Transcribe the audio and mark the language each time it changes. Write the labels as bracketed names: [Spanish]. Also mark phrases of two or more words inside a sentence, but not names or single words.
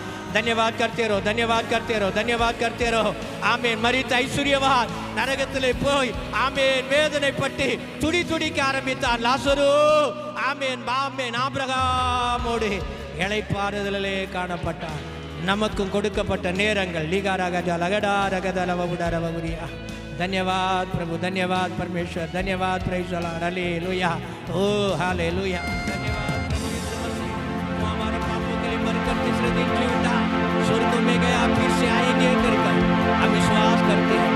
[Hindi] धन्यवाद करते रहो, धन्यवाद करते रहो, धन्यवाद करते रहो. आमेन. [Tamil] மரித்த ஐசுவரியவான் நரகத்தில் போய் ಆಮೇನ್ வேதனைப்பட்டு துடி துடிக்க ஆரம்பித்தான் லாசரு. ஆமென். ஆமென். ஆபிரகாமோடு இளைப்பாறுதலிலே காணப்பட்டார். நமக்கும் கொடுக்கப்பட்ட நேரங்கள் [Hindi] धन्यवाद प्रभु, धन्यवाद परमेश्वर, धन्यवाद [English] praise the Lord. [Hindi] हालेलुया. ओ हालेलुया. धन्यवाद प्रभु यीशु मसीह. तू हमारे पापों के लिए मरकर तीसरे दिन जी उठा, स्वर्ग में गया, फिर से आएंगे करके हम विश्वास करते हैं.